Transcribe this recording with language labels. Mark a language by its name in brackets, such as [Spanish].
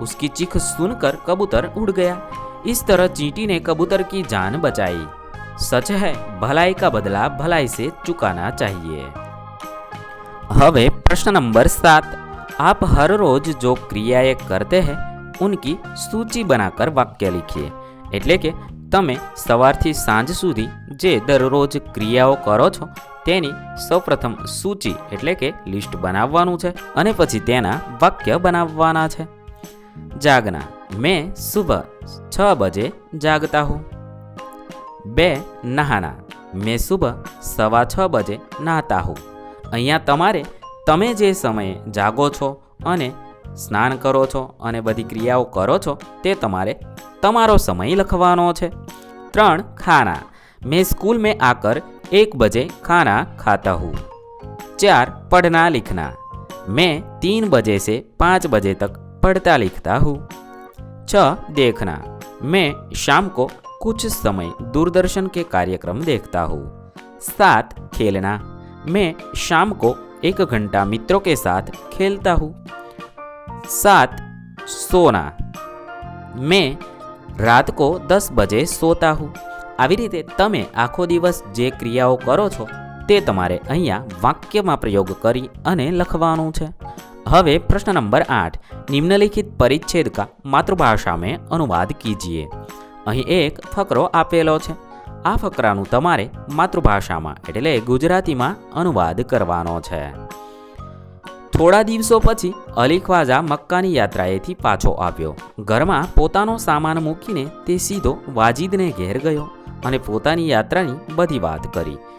[Hindi] उसकी चीख सुनकर कबूतर उड़ गया। इस तरह चींटी ने कबूतर की जान बचाई। सच है, भलाई का बदला भलाई से चुकाना चाहिए। [Gujarati] હવે પ્રશ્ન નંબર 7, [Hindi] आप हर रोज जो क्रियाएं करते हैं उनकी सूची बनाकर वाक्य लिखिए। [Gujarati] એટલે કે તમે સવારથી સાંજ સુધી જે દરરોજ ક્રિયાઓ કરો છો તેની સૌપ્રથમ સૂચિ એટલે કે લિસ્ટ બનાવવાનું છે અને પછી તેના વાક્ય બનાવવાના છે। [Hindi] जागना, मैं सुबह 6 बजे जागता हूँ। 2, नहाना, मैं सुबह 6:15 बजे नहाता हूँ। [Gujarati] અહીંયા તમારે તમે જે સમયે જાગો છો અને સ્નાન કરો છો અને બધી ક્રિયાઓ કરો છો તે તમારે તમારો સમય લખવાનો છે। [Hindi] 3, खाना, मैं स्कूल में आकर 1 बजे खाना खाता हूँ। 4, पढ़ना लिखना, मैं 3 बजे से 5 बजे तक पढ़ता लिखता हूँ। 6, देखना, मैं शाम को कुछ समय दूरदर्शन के कार्यक्रम देखता हूँ। 7, खेलना, मैं शाम को 1 घंटा मित्रों के साथ खेलता हूँ। 7, सोना, मैं रात को 10 बजे सोता हूँ। [Gujarati] આવી રીતે તમે આખો દિવસ જે ક્રિયાઓ કરો છો તે તમારે અહીંયા વાક્યમાં પ્રયોગ કરી અને લખવાનું છે। હવે પ્રશ્ન નંબર 8, નિમ્નલિખિત પરિચ્છેદ [Hindi] का मातृभाषा में अनुवाद कीजिए। [Gujarati] અહીં એક ફકરો આપેલો છે। આ ફકરાનું તમારે માતૃભાષામાં એટલે ગુજરાતીમાં અનુવાદ કરવાનો છે। થોડા દિવસો પછી અલી ખ્વાજા મક્કાની યાત્રાએથી પાછો આવ્યો। ઘરમાં પોતાનો સામાન મૂકીને તે સીધો વાજીદને ઘેર ગયો અને પોતાની યાત્રાની બધી વાત કરી।